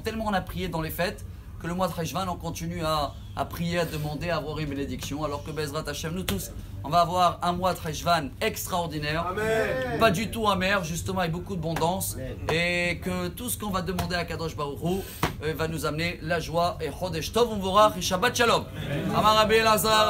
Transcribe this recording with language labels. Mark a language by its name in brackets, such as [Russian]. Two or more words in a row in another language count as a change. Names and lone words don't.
[French] Tellement on a prié dans les fêtes que le mois de Heshvan on continue à prier, à demander, à avoir une bénédiction. Alors que [Hebrew] בעזרת השם, [French] nous tous, on va avoir un mois de Heshvan extraordinaire. Amen. Pas du tout amer, justement avec beaucoup d'abondance. Et que tout ce qu'on va demander à Kadosh Baruch Hu va nous amener la joie et [Hebrew] חודש טוב מבורך [French] et [Hebrew] שבת שלום. אמר רבי אלעזר.